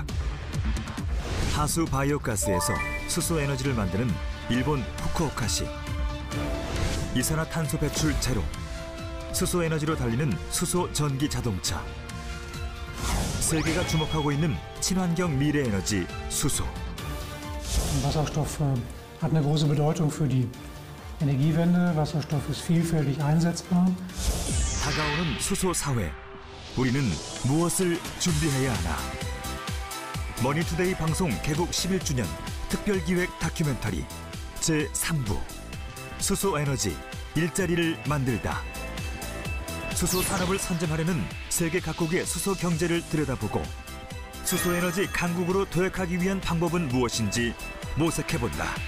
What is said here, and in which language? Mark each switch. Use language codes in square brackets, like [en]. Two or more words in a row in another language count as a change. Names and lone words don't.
[ko] 하수 바이오가스에서 수소 에너지를 만드는 일본 후쿠오카시. 이산화탄소 배출 제로. 수소 에너지로 달리는 수소 전기 자동차. 세계가 주목하고 있는 친환경 미래 에너지 수소. [de] Wasserstoff hat eine große Bedeutung für die Energiewende. Wasserstoff ist vielfältig einsetzbar. [ko] 다가오는 수소 사회. 우리는 무엇을 준비해야 하나? 머니투데이 방송 개국 11주년 특별기획 다큐멘터리 제3부 수소 에너지 일자리를 만들다. 수소 산업을 선점하려는 세계 각국의 수소 경제를 들여다보고 수소 에너지 강국으로 도약하기 위한 방법은 무엇인지 모색해본다.